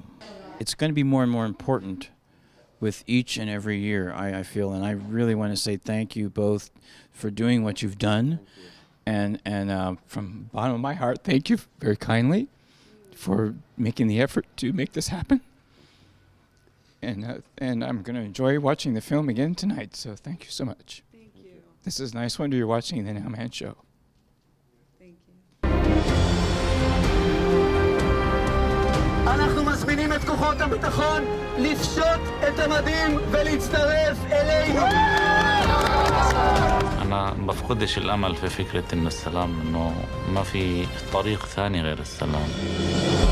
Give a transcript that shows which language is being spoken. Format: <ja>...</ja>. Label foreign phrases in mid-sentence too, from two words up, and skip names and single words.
<en>It's going to be more and more important with each and every year, I feel, and I really want to say thank you both for doing what you've done, and from the bottom of my heart, thank you very kindly for making the effort to make this happen. And I'm going to enjoy watching the film again tonight, so thank you so much. Thank you. This is Niswander, you're watching The Nowman Show. Thank you.</en> <he>אנחנו מזמינים את כוחות הביטחון לפשוט את המדים ולהצטרף אלינו.</he> <ar>أنا بفقدش الأمل في فكرة إن السلام إنه ما في طريق ثاني غير السلام.</ar>